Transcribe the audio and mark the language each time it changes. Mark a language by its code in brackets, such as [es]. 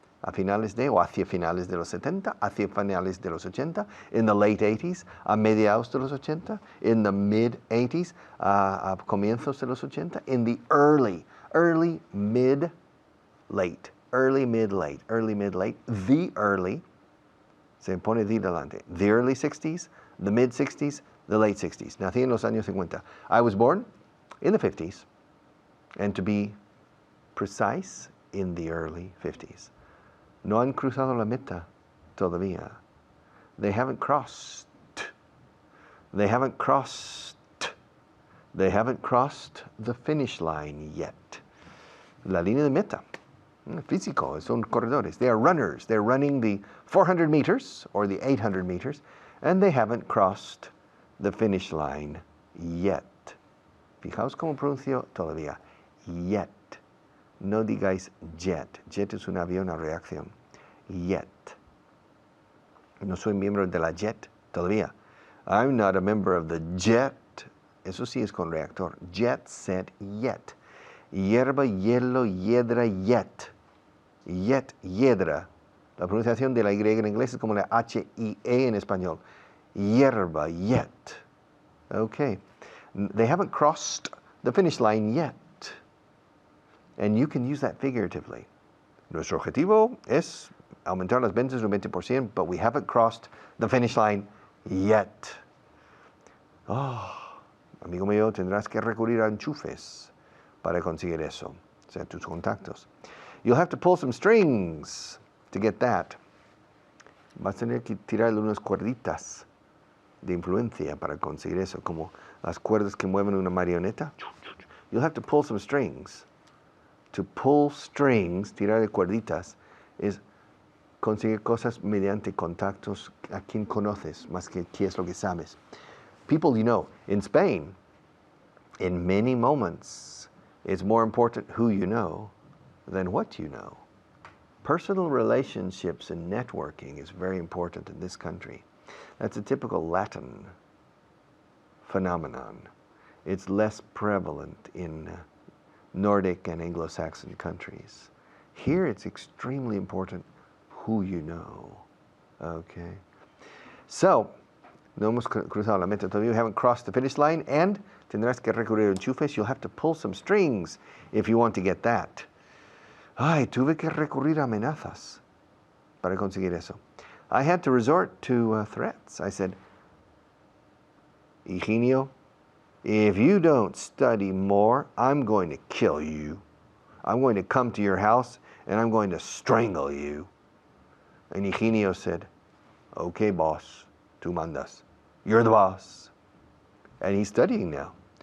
[es] A finales de, o hacia finales de los 70, hacia finales de los 80, [en] in the late 80s, [es] a mediados de los 80, [en] in the mid-80s, [es] a comienzos de los 80, [en] in the early, mid, late, the early, [es] se pone di delante, [en] the early 60s, the mid 60s, the late 60s. [es] Nací en los años 50. [en] I was born in the 50s, and to be precise, in the early 50s. [es] No han cruzado la meta todavía. [en] They haven't crossed. They haven't crossed. They haven't crossed the finish line yet. [es] La línea de meta. Físico, son corredores. [en] They are runners. They're running the 400 meters or the 800 meters, and they haven't crossed the finish line yet. [es] Fijaos cómo pronuncio todavía. Yet. No digáis jet. Jet es un avión a reacción. Yet. No soy miembro de la jet todavía. [en] I'm not a member of the jet. [es] Eso sí es con reactor. Jet set yet. Hierba, hielo, hiedra, yet. Yet, hiedra. La pronunciación de la Y en inglés es como la H-I-E en español. Hierba, yet. Okay. [en] They haven't crossed the finish line yet. And you can use that figuratively. [es] Nuestro objetivo es aumentar las ventas un 20%, [en] but we haven't crossed the finish line yet. [es] Oh, amigo mío, tendrás que recurrir a enchufes para conseguir eso. O sea, tus contactos. [en] You'll have to pull some strings to get that. [es] Vas a tener que tirarle unas cuerditas de influencia para conseguir eso, como las cuerdas que mueven una marioneta. [en] You'll have to pull some strings. To pull strings, [es] tirar de cuerditas, es conseguir cosas mediante contactos a quien conoces, más que qué es lo que sabes. [en] People you know. In Spain, in many moments, it's more important who you know than what you know. Personal relationships and networking is very important in this country. That's a typical Latin phenomenon. It's less prevalent in Nordic and Anglo-Saxon countries. Here it's extremely important who you know. Okay. [es] So, no hemos cruzado la meta todavía. [en] You haven't crossed the finish line, and [es] tendrás que recurrir a enchufes. [en] You'll have to pull some strings if you want to get that. [es] Ay, tuve que recurrir a amenazas para conseguir eso. [en] I had to resort to threats. I said, Higinio, if you don't study more, I'm going to kill you. I'm going to come to your house and I'm going to strangle you. And Higinio said, okay, boss, [es] tú mandas. [en] You're the boss. And he's studying now.